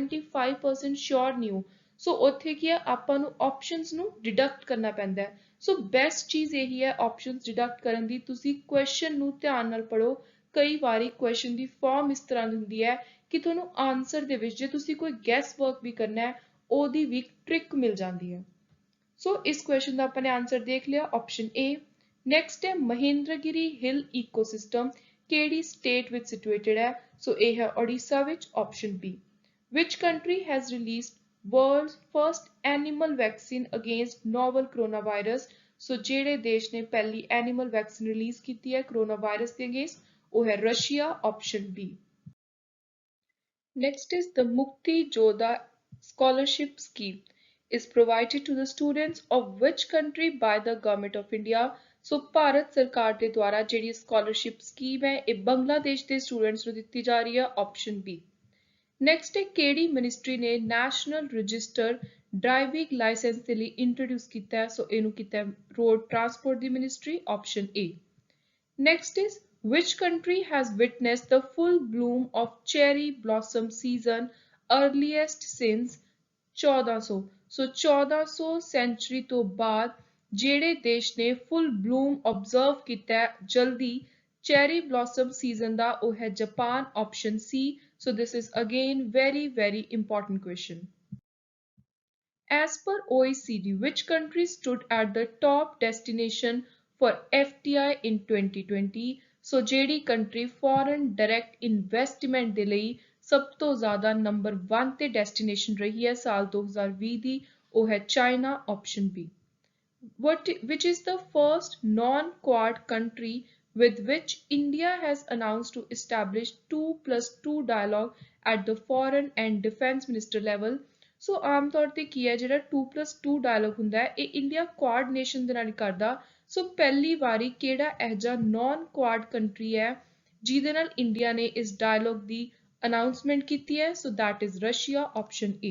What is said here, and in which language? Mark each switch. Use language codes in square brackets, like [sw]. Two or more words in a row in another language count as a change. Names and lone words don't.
[pa] 75% ਸ਼ੋਰ ਨਹੀਂ ਹੋ ਸੋ ਉੱਥੇ ਕੀ ਹੈ ਆਪਾਂ ਨੂੰ ਆਪਸ਼ਨਸ ਨੂੰ ਡਿਡਕਟ ਕਰਨਾ ਪੈਂਦਾ ਹੈ ਸੋ ਬੈਸਟ ਚੀਜ਼ ਇਹੀ ਹੈ ਆਪਸ਼ਨਸ ਡਿਡਕਟ ਕਰਨ ਦੀ ਤੁਸੀਂ ਕੁਐਸਚਨ ਨੂੰ ਧਿਆਨ ਨਾਲ ਪੜ੍ਹੋ ਕਈ ਵਾਰੀ ਕੁਐਸਚਨ ਦੀ ਫਾਰਮ ਇਸ ਤਰ੍ਹਾਂ ਦੀ ਹੁੰਦੀ ਹੈ ਕਿ ਤੁਹਾਨੂੰ ਆਨਸਰ ਦੇ ਵਿੱਚ ਜੇ ਤੁਸੀਂ ਕੋਈ [en] guess work [pa] ਵੀ ਕਰਨਾ ਹੈ ਉਹਦੀ ਵੀ ਟ੍ਰਿਕ ਮਿਲ ਜਾਂਦੀ ਹੈ ਸੋ ਇਸ ਕੁਐਸਚਨ ਦਾ ਆਪਾਂ ਨੇ ਆਨਸਰ ਦੇਖ ਲਿਆ [en] option A. [pa] ਨੈਕਸਟ ਹੈ ਮਹੇਂਦਰਗਿਰੀ ਹਿਲ ਇਕੋਸਿਸਟਮ ਕਿਹੜੀ ਸਟੇਟ ਵਿੱਚ ਸਿਚੁਏਟਡ ਹੈ ਸੋ ਇਹ ਹੈ ਓਡੀਸ਼ਾ ਵਿੱਚ [en] option B. Which country has released world's first animal vaccine against novel coronavirus? [pa] ਸੋ ਜਿਹੜੇ ਦੇਸ਼ ਨੇ ਪਹਿਲੀ [en] animal vaccine [pa] ਰਿਲੀਜ਼ ਕੀਤੀ ਹੈ ਕਰੋਨਾ ਵਾਇਰਸ ਦੇ ਅਗੇਂਸਟ, ਉਹ ਹੈ ਰਸ਼ੀਆ, [en] option B. Next is the Mukti Jodha scholarship scheme is provided to the students of which country by the government of India? [pa] ਸੋ ਭਾਰਤ ਸਰਕਾਰ ਦੇ ਦੁਆਰਾ ਜਿਹੜੀ [en] scholarship scheme [pa] ਹੈ ਇਹ ਬੰਗਲਾਦੇਸ਼ ਦੇ ਸਟੂਡੈਂਟਸ ਨੂੰ ਦਿੱਤੀ ਜਾ ਰਹੀ ਹੈ, [en] option B. [pa] ਨੈਕਸਟ ਹੈ ਕਿਹੜੀ ਮਿਨਿਸਟਰੀ ਨੇ [en] national register driving license [pa] ਦੇ ਲਈ ਇੰਟਰੋਡਿਊਸ ਕੀਤਾ ਹੈ? ਸੋ ਇਹਨੂੰ ਕੀਤਾ ਹੈ [en] road transport [pa] ਦੀ ਮਿਨਿਸਟਰੀ, [en] option A. Next is which country has witnessed the full bloom of cherry blossom season earliest since 1400? [pa] So 1400 century ਤੋਂ ਬਾਅਦ ਜਿਹੜੇ ਦੇਸ਼ ਨੇ [en] full bloom observe [pa] ਕੀਤਾ ਹੈ ਜਲਦੀ [en] cherry blossom season [pa] ਦਾ, ਉਹ ਹੈ ਜਾਪਾਨ, [en] option C. So this is again very important question. As per OECD, which country stood at the top destination for FDI in 2020? [pa] So ਜਿਹੜੀ country [en] foreign direct investment [pa] ਦੇ ਲਈ ਸਭ ਤੋਂ ਜ਼ਿਆਦਾ ਨੰਬਰ 1 ਤੇ destination ਰਹੀ ਹੈ ਸਾਲ 2020 ਦੀ, ਉਹ ਹੈ ਚਾਈਨਾ, [en] option B. Which is the first non-Quad country with which India has announced to establish 2+2 dialogue at the foreign and defense minister level? [pa] ਸੋ ਆਮ ਤੌਰ ਤੇ ਕੀ ਹੈ ਜਿਹੜਾ 2+2 ਡਾਇਲੋਗ ਹੁੰਦਾ ਹੈ ਇਹ ਇੰਡੀਆ [en] Quad nation [pa] ਦੇ ਨਾਲ ਕਰਦਾ। ਸੋ ਪਹਿਲੀ ਵਾਰੀ ਕਿਹੜਾ ਇਹੋ ਜਿਹਾ [en] non Quad country [pa] ਹੈ ਜਿਹਦੇ ਨਾਲ ਇੰਡੀਆ ਨੇ ਇਸ ਡਾਇਲੋਗ ਦੀ ਅਨਾਉਂਸਮੈਂਟ ਕੀਤੀ ਹੈ? ਸੋ [en] that is Russia, option A.